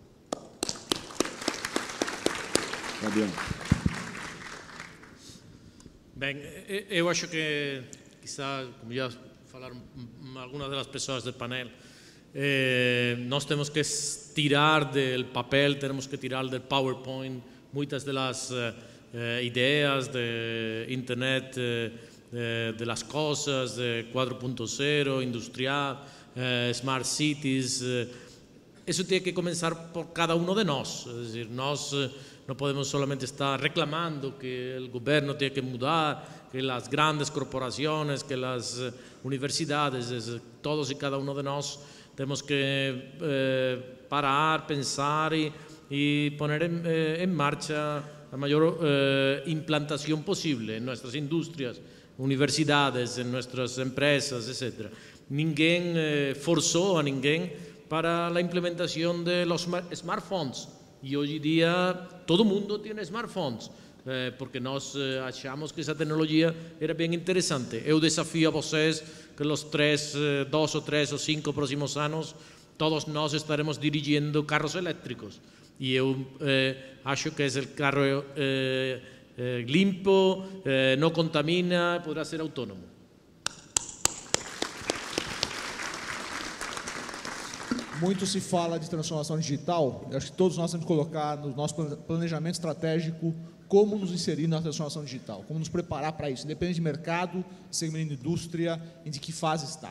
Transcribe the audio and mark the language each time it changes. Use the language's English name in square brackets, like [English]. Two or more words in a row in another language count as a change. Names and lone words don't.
[Portuguese] Fabiano. Bem, eu acho que, quizá, como já falaram algumas das pessoas do painel, nós temos que tirar do papel, temos que tirar do PowerPoint [Spanish] muchas de las ideas de Internet de las cosas, [Portuguese] de 4.0, industrial, smart cities. [Spanish] Eso tiene que comenzar por cada uno de nosotros. Es decir, no podemos solamente estar reclamando que el gobierno tiene que mudar, que las grandes corporaciones, que las universidades, todos y cada uno de nosotros tenemos que parar, pensar y poner en marcha la mayor implantación posible en nuestras industrias, universidades, en nuestras empresas, etc. Ninguém forzó a ninguém para la implementación de los smartphones. Y hoy2 todo el mundo tiene smartphones, porque [Portuguese] nós achamos que [Spanish] esa tecnología era bien interesante. [Portuguese] Eu desafío a vocês [Spanish] que los 2 o 3 o 5 próximos años todos nós estaremos dirigiendo carros eléctricos. Y [Portuguese] eu acho que [Spanish] es el carro limpo, no contamina, podrá ser autónomo. [Portuguese] Muito se fala de transformação digital. Eu acho que todos nós temos que colocar no nosso planejamento estratégico como nos inserir na transformação digital, como nos preparar para isso, independente de mercado, segmento de indústria, em de que fase está.